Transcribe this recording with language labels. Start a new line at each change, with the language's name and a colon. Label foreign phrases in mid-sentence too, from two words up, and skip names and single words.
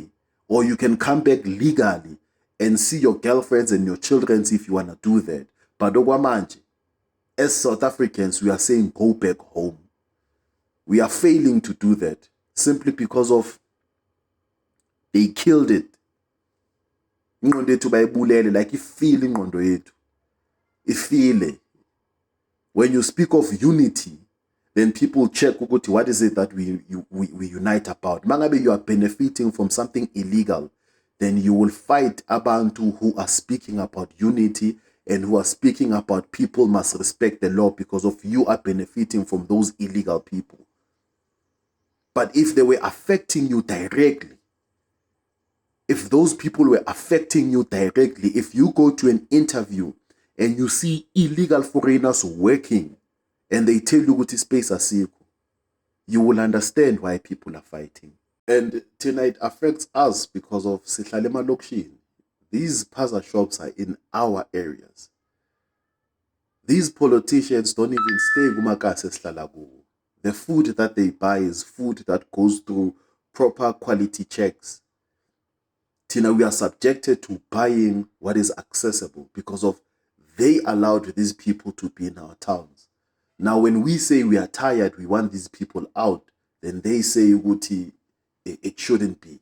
English: Or you can come back legally and see your girlfriends and your children if you want to do that. But Ogwamanje, as South Africans, we are saying go back home. We are failing to do that simply because of they killed it. Like you feel
Zulu: ingqondo yethu.
English: Ifile. When you speak of unity, then people check what is it that we unite about. Mangabe you are benefiting from something illegal, then you will fight abantu who are speaking about unity and who are speaking about people must respect the law because of you are benefiting from those illegal people. But if they were affecting you directly, if those people were affecting you directly, if you go to an interview and you see illegal foreigners working and they tell you what is space asikho, you will understand why people are fighting. And tonight affects us because of
Zulu: sihlala emalokishini.
English: These paza shops are in our areas. These politicians don't even stay
Zulu: kumakasi esihlala kuwo.
English: The food that they buy is food that goes through proper quality checks. Tina, we are subjected to buying what is accessible because of they allowed these people to be in our towns. Now, when we say we are tired, we want these people out, then they say, Uti, it shouldn't be.